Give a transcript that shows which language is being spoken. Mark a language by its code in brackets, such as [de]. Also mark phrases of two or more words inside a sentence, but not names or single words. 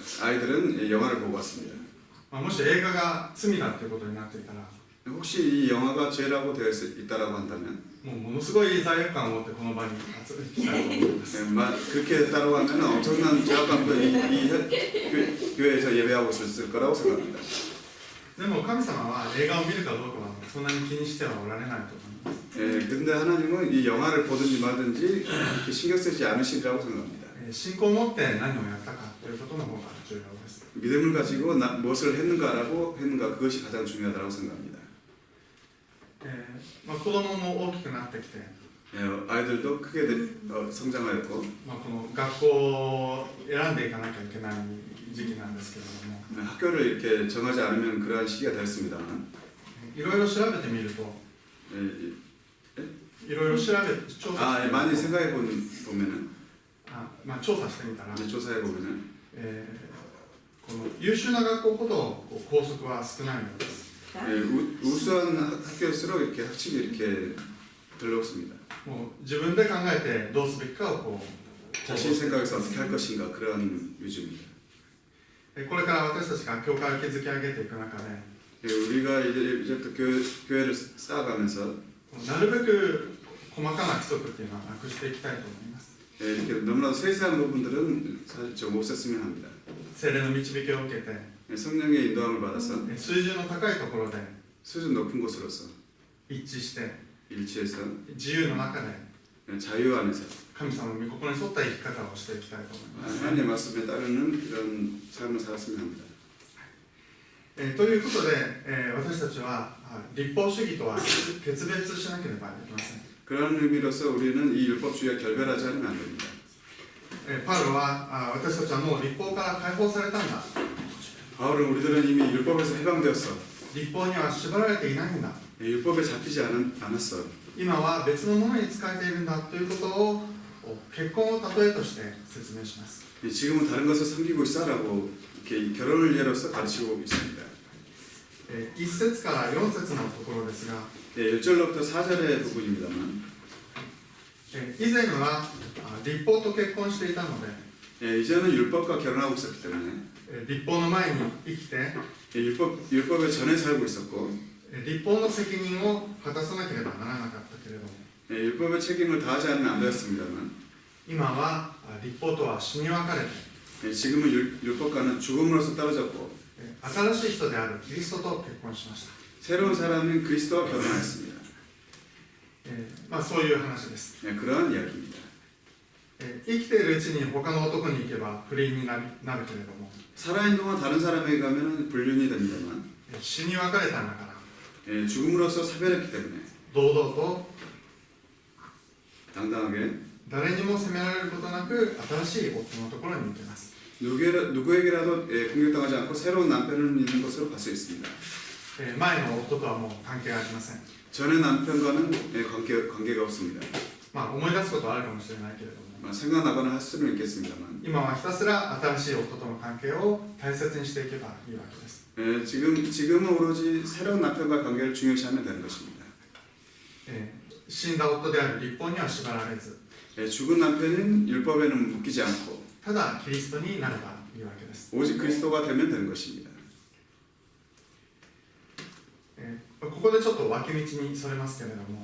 [ko] 아이들은 영화를 보고 왔습니다. [ja] もし映画が罪だということになっていたら、 [ko] 혹시 이 영화가 죄라고 되어 있다라고 한다면 [ja] ものすごい罪悪感を持ってこの場に来たいと思います。 [ko] 그렇게 됐다고 하면 엄청난 죄악감도 이 교회에서 예배하고 있을 거라고 생각합니다. [ja] でも神様は映画を見るかどうかはそんなに気にしてはおられないと思います。 [ko] 근데 하나님은 이 영화를 보든지 말든지 이렇게 신경 쓰지 않으시리라고 생각합니다. [ja] 信仰を持って何をやったかということの方が重要です。 [ko] 믿음을 가지고 무엇을 했는가 그것이 가장 중요하다고 생각합니다. [ja] 子供も大きくなってきて、 [ko] 아이들도 크게 성장하였고 [ja] この学校を選んでいかなきゃいけない時期なんですけれども、 [ko] 학교를 이렇게 정하지 않으면 그러한 시기가 됐습니다만 [ja] いろいろ調べてみると、いろいろ調査して [ko] 많이 생각해 보면은 [ja] 調査してみたら、 [ko] 조사해 보면은 [ja] この優秀な学校ほど校則は少ないのです。 [ko] 우수한 학교일수록 이렇게 학칙이 이렇게 별로 없습니다. [ja] もう自分で考えてどうすべきかを [ko] 자신 생각에서 어떻게 할 것인가 그런 위주입니다. [ja] これから私たちが教会を築き上げていく中で、 [ko] 우리가 이제 또 교회를 쌓아가면서 [ja] なるべく細かな規則っていうのはなくしていきたいと思います。 [ko] 이렇게 너무나도 세세한 부분들은 사실 좀 없앴으면 합니다. [ja] 聖霊の導きを受けて、 [ko] 성령의 인도함을 받아서 [ja] 水準の高いところで [ko] 수준 높은 곳으로서 [ja] 一致して、 [ko] 일치해서 [ja] 自由の中で [ko] 자유 안에서 [ja] 神様の御心に沿った生き方をしていきたいと思います。 [ko] 하나님의 말씀에 따르는 이런 삶을 살았으면 합니다. [ja] ということで、私たちは立法主義とは決別しなければいけません。 [ko] 그런 의미로서 우리는 이 율법주의와 결별하지 않으면 안 됩니다. [ja] パウロは私たちはもう立法から解放されたんだ。 [ko] 바울은 우리들은 이미 율법에서 해방되었어. [ja] 立法には縛られていないんだ、 [ko] 율법에 잡히지 않았어. [ja] 今は別のものに使えているんだということを結婚を例えとして説明します。 [ko] 지금은 다른 것을 섬기고 있어라고 이렇게 결혼을 예로서 가르치고 있습니다. [ja] 1 節から4節のところですが、 [ko] 1절로부터 4절의 부분입니다만 [ja] 以前は立法と結婚していたので、 [ko] 이제는 율법과 결혼하고 있었기 때문에 [ja] 立法の前に生きて [ko] 율법에 전에 살고 있었고 [ja] 立法の責任を果たさなければならなかったけれども、 [ko] 율법의 책임을 다하지 않으면 안 되었습니다만 [ja] 今は立法とは死に分かれて [ko] 지금은 율법과는 죽음으로써 떨어졌고 [ja] 新しい人であるキリストと結婚しました。 [ko] 새로운 사람인 그리스도와 결혼하였습니다. [ja] そういう話です。 [ko] 그러한 이야기입니다. [ja] 生きているうちに他の男に行けば不倫になるけれども、 [ko] 살아있는 동안 다른 사람에게 가면 불륜이 됩니다만 [ja] 死に別れたんだから [ko] 죽음으로써 사별했기 때문에 [ja] 堂々と [ko] 당당하게 [ja] 誰にも責められることなく新しい夫のところに行けます。 [ko] 누구에게라도 공격당하지 않고 새로운 남편을 있는 것으로 갈 수 있습니다. [ja] 前の夫とはもう関係ありません。 [ko] 전의 남편과는 관계가 없습니다. [ja] 思い出すことはあるかもしれないけれども、 [ko] 생각나거나 할 수는 있겠습니다만 [ja] 今はひたすら新しい夫との関係を大切にしていけばいいわけです。 [ko] 지금은 오로지 새로운 남편과 관계를 중요시하면 되는 것입니다. [ja] 死んだ夫である立法には縛られず、 [ko] 죽은 남편은 율법에는 묶이지 않고 [ja] ただキリストになればいいわけです。 [ko] 오직 그리스도가 되면 되는 것입니다. [ja] ここでちょっと脇道にそれますけれども、